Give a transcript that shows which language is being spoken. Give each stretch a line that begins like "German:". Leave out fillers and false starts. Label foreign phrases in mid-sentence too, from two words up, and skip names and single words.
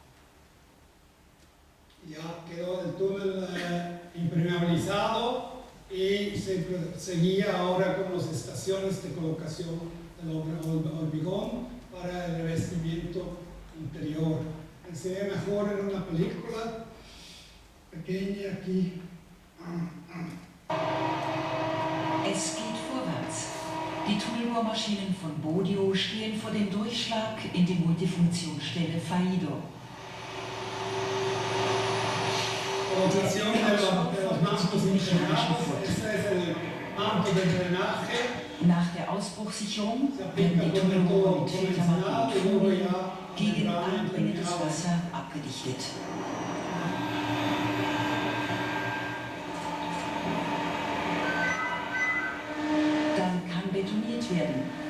Spanish: Ya quedó el túnel impermeabilizado y se seguía ahora con las estaciones de colocación del hormigón para el revestimiento interior. Se ve mejor en una película pequeña aquí.
German: Es geht vorwärts. Die Tunnelbohrmaschinen von Bodio stehen vor dem Durchschlag in die Multifunktionsstelle Faido.
Spanish: Colocación de los mantos impermeables. Este es el manto de drenaje.
German: Nach der Ausbruchssicherung werden die Tunnelrohre mit Filtermatten und Folien gegen eindringendes Wasser abgedichtet. Dann kann betoniert werden.